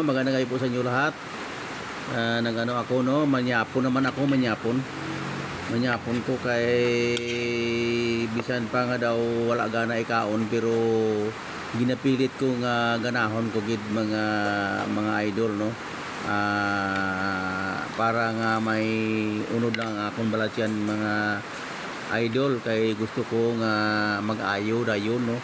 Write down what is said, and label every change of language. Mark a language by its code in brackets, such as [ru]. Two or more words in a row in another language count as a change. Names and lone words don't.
[tl] Magandang gabi po sa inyo lahat. [hil] Nagano ako, no? Manyapon naman ako, manyapon. Manyapon ko kay bisan pa nga daw wala gana ikaon, pero ginapilit ko nga ganahon ko gid mga idol, no? Para nga may unod lang akong balatyan mga idol, kay gusto ko nga mag-ayo dayon, no?